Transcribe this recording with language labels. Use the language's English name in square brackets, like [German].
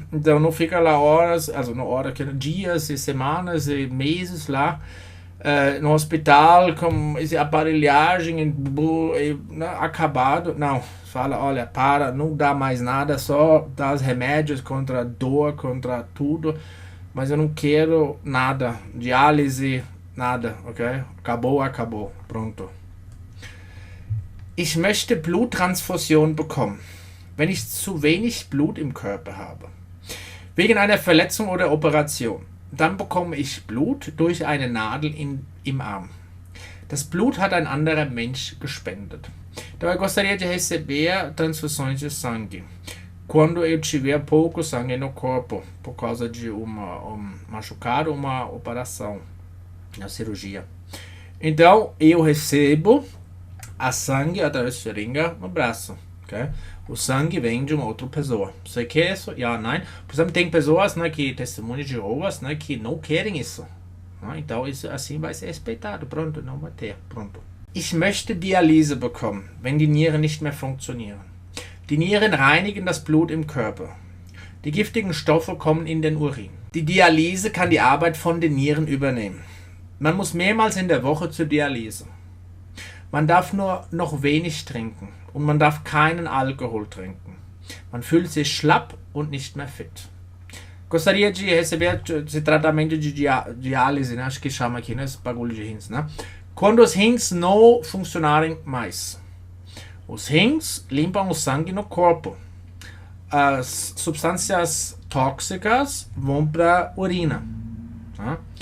[Portuguese] Então não fica lá horas, dias e semanas e meses lá no hospital com essa aparelhagem acabado. Não, fala, olha, para, não dá mais nada, só dá os remédios contra dor, contra tudo, mas eu não quero nada, diálise, nada, ok? Acabou, pronto. [German] Ich möchte Bluttransfusion bekommen, wenn ich zu wenig Blut im Körper habe. Wegen einer Verletzung oder Operation. Dann bekomme ich Blut durch eine Nadel im Arm. Das Blut hat ein anderer Mensch gespendet. [Portuguese] Então eu gostaria de receber transfusões de sangue quando eu tiver pouco sangue no corpo, por causa de um machucado, uma operação, uma cirurgia. Então eu recebo a sangue através de seringa no braço. Okay? O sangue vem de uma outra pessoa. Você quer isso? Ja, nein. Por exemplo, tem pessoas, né, que testemunham de Jeovas, né, que não querem isso. Né? Então, isso assim vai ser respeitado. Pronto, não vai ter. Pronto. [German] Ich möchte Dialyse bekommen, wenn die Nieren nicht mehr funktionieren. Die Nieren reinigen das Blut im Körper. Die giftigen Stoffe kommen in den Urin. Die Dialyse kann die Arbeit von den Nieren übernehmen. Man muss mehrmals in der Woche zur Dialyse. Man darf nur noch wenig trinken und man darf keinen Alkohol trinken. Man fühlt sich schlapp und nicht mehr fit. [Portuguese] Gostaria de receber esse tratamento de diálise, né? Acho que chama aqui, né? Esse bagulho de rins, né? Quando os rins não funcionarem mais. Os rins limpam o sangue no corpo. As substâncias tóxicas vão para a urina. Tá?